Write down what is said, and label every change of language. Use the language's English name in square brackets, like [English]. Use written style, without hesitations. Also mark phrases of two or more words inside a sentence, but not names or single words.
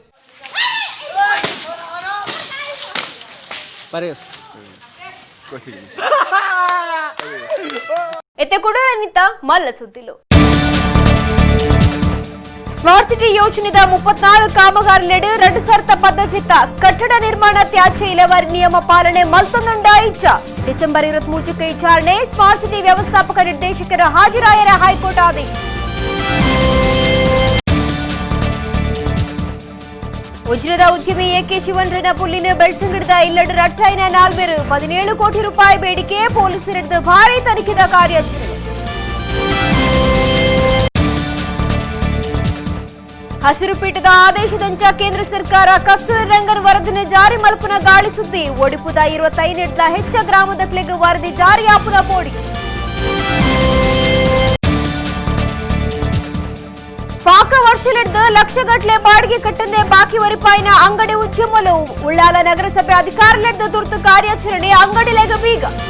[Tulu] ಎತ್ತೆ ಕೊಡೋರನಿತ ಮಲ್ಲ ಸುದ್ದಿಲು. ಸ್ಮಾರ್ಟ್ ಸಿಟಿ ಯೋಜನೆದ 34 ಕಾಮಗಾರಿಲೆಡು 2000 ಪದ್ಧತಿತ್ತ ಕಟ್ಟಡ ನಿರ್ಮಾಣ ತ್ಯಾಜ್ಯ ಇಲವರಿ ನಿಯಮ ಪಾಲನೆ ಮಲ್ತೊಂದುಂಡ ಇಚ್ಚ ಡಿಸೆಂಬರ್ 23 ವಿಚಾರಣೆ ಸ್ಮಾರ್ಟ್ ಸಿಟಿ ವ್ಯವಸ್ಥಾಪಕ ನಿರ್ದೇಶಕರ ಹಾಜರಾಯರ ಹೈಕೋರ್ಟ್ ಆದೇಶ. ಉಜ್ರದ ಉದ್ಯಮಿ ಎಕೆ ಶಿವನ್ರನ ಪುಲ್ಲಿನ ಬೆಳ್ತಂಗಡದ ಇಲ್ಲಡು ರಟ್ಟಾಯಿನ 17 ಕೋಟಿ ರೂಪಾಯಿ ಬೇಡಿಕೆ ಪೊಲೀಸರಿಡ್ದು ಭಾರೀ ತನಿಖೆದ ಕಾರ್ಯಾಚರಣೆ. ಹಸಿರು ಪೀಠದ ಆದೇಶದಂಚ ಕೇಂದ್ರ ಸರ್ಕಾರ ಕಸ್ತೂರಿ ರಂಗನ್ ವರದಿನ ಜಾರಿ ಮಲ್ಪುನ ಗಾಳಿ ಸುದ್ದಿ. ಒಡಿಪುದ 25 ಹೆಚ್ಚ ಗ್ರಾಮದಕ್ಲೆಗೆ ವರದಿ ಜಾರಿ ಆಪುನ ಬೋಡಿಕೆ. ಪಾಕ ವರ್ಷಲಿಡ್ದು ಲಕ್ಷಗಟ್ಲೆ ಬಾಡಿಗೆ ಕಟ್ಟಂದೆ ಬಾಕಿ ವರಿಪಾಯಿನ ಅಂಗಡಿ ಉದ್ಯಮಲು. ಉಳ್ಳಾಲ ನಗರಸಭೆ ಅಧಿಕಾರಿಲಿಡ್ದು ತುರ್ತು ಕಾರ್ಯಾಚರಣೆ ಅಂಗಡಿಲೆಗ ಬೀಗ.